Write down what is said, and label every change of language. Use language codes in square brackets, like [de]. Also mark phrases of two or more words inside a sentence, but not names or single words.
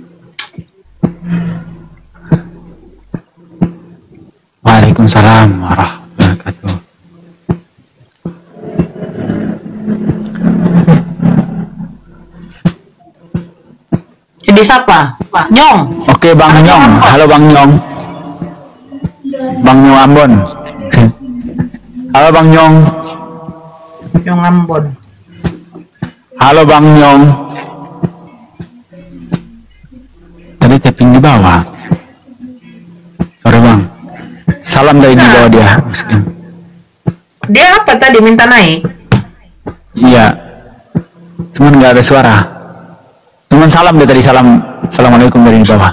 [ar] وعليكم السلام ورحمة الله وبركاته. [id] Jadi siapa? Nyong. Oke Bang Nyong, halo Bang Nyong. Bang Nyong Ambon. Halo Bang Nyong. Nyong Ambon. Halo Bang Nyong. Tadi tapping di bawah. Sorry Bang. Salam dari di bawah dia. Dia apa tadi minta naik? Iya. Cuman nggak ada suara. Cuman salam dia tadi, salam. Assalamualaikum dari di bawah.